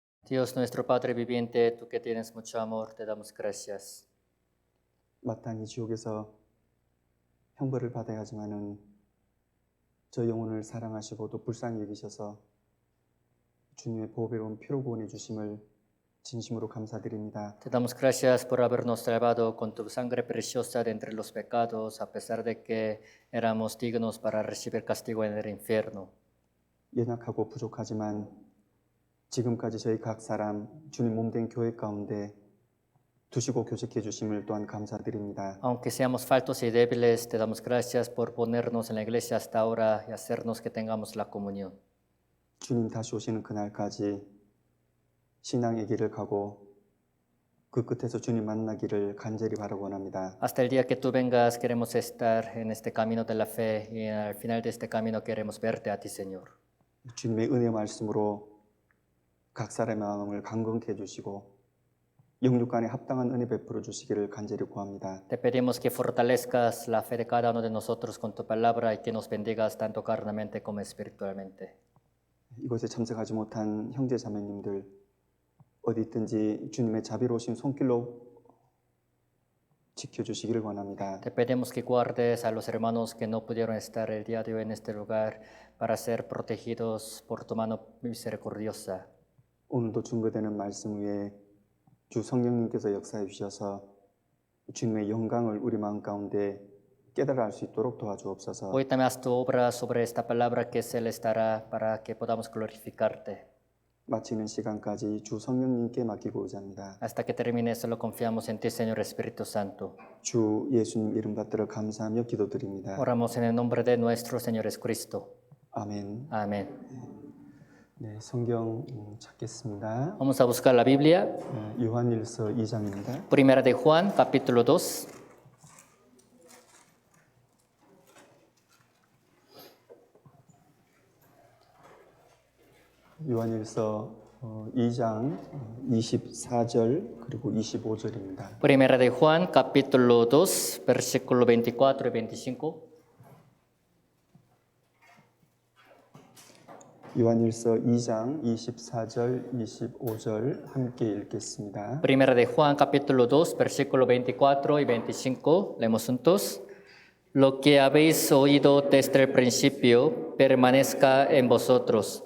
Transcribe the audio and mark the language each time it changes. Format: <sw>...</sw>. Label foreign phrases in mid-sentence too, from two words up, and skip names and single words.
<es>Dios nuestro Padre viviente, tú que tienes mucho amor, te damos gracias.</es> <ko>마땅히 지옥에서 형벌을 받아야 하지만은 저 영혼을 사랑하시고 또 불쌍히 여기셔서 주님의 보배로운 피로 구원해 주심을 진심으로 감사드립니다.</ko> <es>Te damos gracias por habernos salvado con tu sangre preciosa de entre los pecados, a pesar de que éramos dignos para recibir castigo en el infierno.</es> <ko>연약하고 부족하지만 지금까지 저희 각 사람 주님 몸된 교회 가운데 두시고 교직해 주심을 또한 감사드립니다.</ko> <es>Aunque seamos faltos y débiles, te damos gracias por ponernos en la iglesia hasta ahora y hacernos que tengamos la comunión.</es> <ko>주님 다시 오시는 그날까지 신앙의 길을 가고 그 끝에서 주님 만나기를 간절히 바라고 원합니다.</ko> <es>Hasta el día que tú vengas, queremos estar en este camino de la fe y al final de este camino queremos verte a ti, Señor.</es> <ko>주님의 은혜 말씀으로 각 사람의 마음을 강건케 해주시고 영육간에 합당한 은혜 베풀어 주시기를 간절히 구합니다.</ko> <es>Te pedimos que fortalezcas la fe de cada uno de nosotros con tu palabra y que nos bendigas tanto carnalmente como espiritualmente.</es> <ko>이곳에 참석하지 못한 형제 자매님들 어디 있든지 주님의 자비로우신 손길로 지켜주시기를 원합니다.</ko> <es>Te pedimos que guardes a los hermanos que no pudieron estar el día de hoy en este lugar para ser protegidos por tu mano misericordiosa.</es> <ko>오늘도 증거되는 말씀 위에 주 성령님께서 역사해 주셔서 주님의 영광을 우리 마음 가운데 깨달아 알 수 있도록 도와주옵소서.</ko> <es>Hoy también haz tu obra sobre esta palabra que se les dará para que podamos glorificarte.</es> <ko>마치는 시간까지 주 성령님께 맡기고 의지합니다.</ko> <es>Hasta que termine, solo confiamos en ti, Señor Espíritu Santo.</es> <ko>주 예수님 이름 받들어 감사하며 기도드립니다.</ko> <es>Oramos en el nombre de nuestro Señor Jesucristo.</es> <ko>아멘.</ko> <es>Amén.</es> <ko>네, 성경 찾겠습니다.</ko> <es>Vamos a buscar la Biblia.</es> <ko>요한일서 2장입니다.</ko> <es>Primera de Juan, capítulo 2.</es> <ko>요한일서 2장 24절 그리고 25절입니다.</ko> <es>Primera de Juan, capítulo 2, versículo 24 y 25.</es> <ko>요한일서 2장 24절 25절 함께 읽겠습니다.</ko> <es>Primera de Juan, capítulo 2, versículo 24 y 25. Leemos juntos. Lo que habéis oído desde el principio permanezca en vosotros.</es>